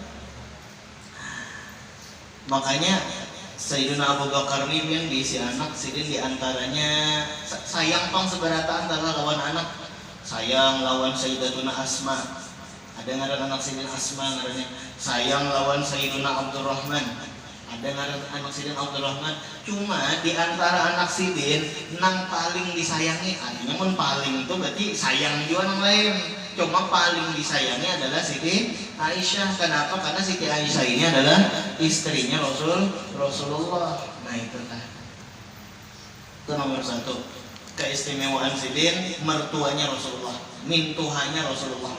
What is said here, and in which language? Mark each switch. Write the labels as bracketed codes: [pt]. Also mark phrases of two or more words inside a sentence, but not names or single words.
[bjn] Makanya Sayyidina Abu Bakar ini yang diisi anak sidin diantaranya sayang pang seberata antara lawan anak. Sayang lawan Sayyidatuna Asma. Ada ngaran anak sidin Asma ngarannya. Sayang lawan Sayyidina Abdurrahman. Ada ngaran anak sidin Abdurrahman. Cuma diantara anak sidin nang paling disayangi, artinya mun paling itu berarti sayang juga nang lain. [id] Cuma paling disayangi adalah Siti Aisyah. Kenapa? Karena Siti Aisyah ini adalah istrinya Rasulullah. Nah itu kan. Itu nomor 1. [bjn] Keistimewaan sidin mertuanya Rasulullah, mintuhannya Rasulullah.